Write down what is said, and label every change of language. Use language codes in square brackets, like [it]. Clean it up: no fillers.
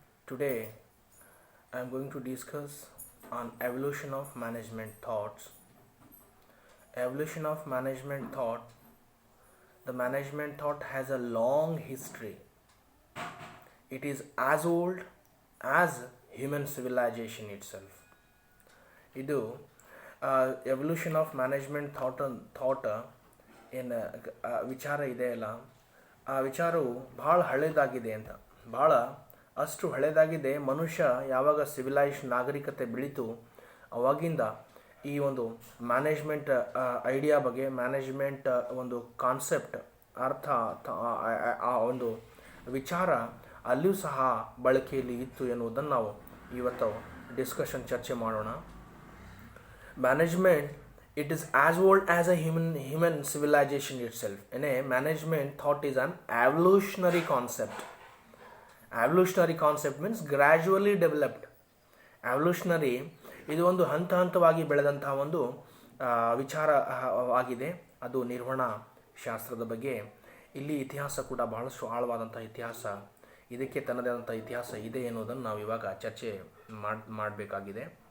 [en] Today I am going to discuss on evolution of management thoughts. Evolution of management thought. The management thought has a long history. It is as old as human civilization itself. [kn] ಇದು [en] evolution of management thought [kn] ಏನು ವಿಚಾರ ಇದೆ ಅಲ್ಲ, ಆ ವಿಚಾರವು ಭಾಳ ಹಳೆಯದಾಗಿದೆ ಅಂತ. ಭಾಳ ಅಷ್ಟು ಹಳೆಯದಾಗಿದೆ. ಮನುಷ್ಯ ಯಾವಾಗ ಸಿವಿಲೈಸ್ಡ್ ನಾಗರಿಕತೆ ಬೆಳೀತು ಅವಾಗಿಂದ ಈ ಒಂದು ಮ್ಯಾನೇಜ್ಮೆಂಟ್ ಐಡಿಯಾ ಬಗ್ಗೆ, ಮ್ಯಾನೇಜ್ಮೆಂಟ್ ಒಂದು ಕಾನ್ಸೆಪ್ಟ್ ಅರ್ಥ, ಆ ಒಂದು ವಿಚಾರ ಅಲ್ಲಿಯೂ ಸಹ ಬಳಕೆಯಲ್ಲಿ ಇತ್ತು ಎನ್ನುವುದನ್ನು ನಾವು ಇವತ್ತು ಡಿಸ್ಕಷನ್ ಚರ್ಚೆ ಮಾಡೋಣ. [en] Management, it is as old as a human civilization itself. And a management thought is an evolutionary concept. Evolutionary concept means gradually developed. [kn] Evolutionary ಇದು ಒಂದು ಹಂತವಾಗಿ ಬೆಳೆದಂತಹ ಒಂದು ವಿಚಾರವಾಗಿದೆ. ಅದು ನಿರ್ವಹಣಾ ಶಾಸ್ತ್ರದ ಬಗ್ಗೆ. ಇಲ್ಲಿ ಇತಿಹಾಸ ಕೂಡ ಬಹಳಷ್ಟು ಆಳವಾದಂಥ ಇತಿಹಾಸ, ಇದಕ್ಕೆ ತನ್ನದೇ ಆದಂಥ ಇತಿಹಾಸ ಇದೆ ಎನ್ನುವುದನ್ನು ನಾವು ಇವಾಗ ಚರ್ಚೆ ಮಾಡಬೇಕಾಗಿದೆ.